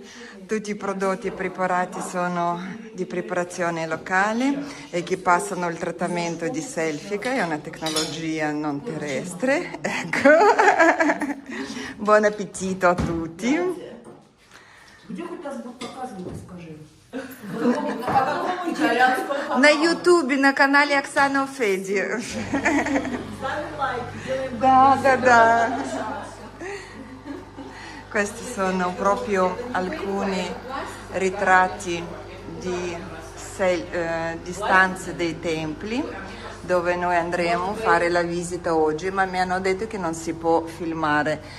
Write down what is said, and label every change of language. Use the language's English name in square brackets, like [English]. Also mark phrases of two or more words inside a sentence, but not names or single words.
[Italian] Tutti i prodotti preparati sono di preparazione locale e che passano il trattamento di selfie, che è una tecnologia non terrestre. Ecco. Buon appetito a tutti. [Russian] На Ютубе, на канале Оксана Феди. Да. [Italian] Questi sono proprio alcuni ritratti di stanze dei templi dove noi andremo a fare la visita oggi, ma mi hanno detto che non si può filmare.